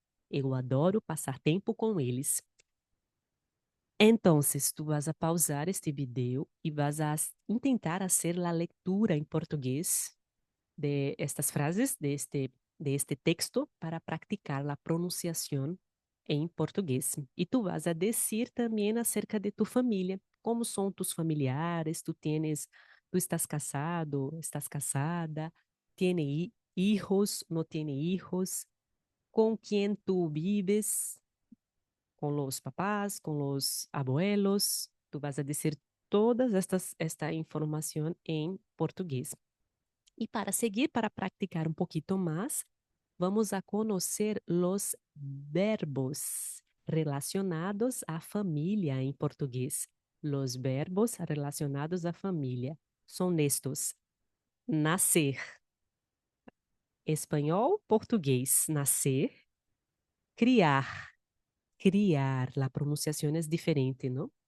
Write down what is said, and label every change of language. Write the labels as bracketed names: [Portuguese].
[Portuguese] Eu adoro passar tempo com eles. Então, [Spanish] tu vas a pausar [Portuguese] este vídeo e vas a tentar fazer a leitura em português [Spanish] de estas frases, de este texto, [Portuguese] para praticar a pronunciação em português. E tu vas a dizer também acerca de tu família, como são tus familiares, tu estás casado, estás casada, [Spanish] tiene hijos, no tiene hijos, [Portuguese] com quem tu vives, [Spanish] con los papás, con los abuelos. Tú vas a decir todas esta información en portugués. Y para seguir, para practicar un poquito más, vamos a conocer los verbos relacionados a familia en portugués. Los verbos relacionados a familia son estos: [Portuguese] nascer, [Spanish] espanhol, [Portuguese] português, nascer, criar. [Spanish] Criar, la pronunciación es diferente, ¿no?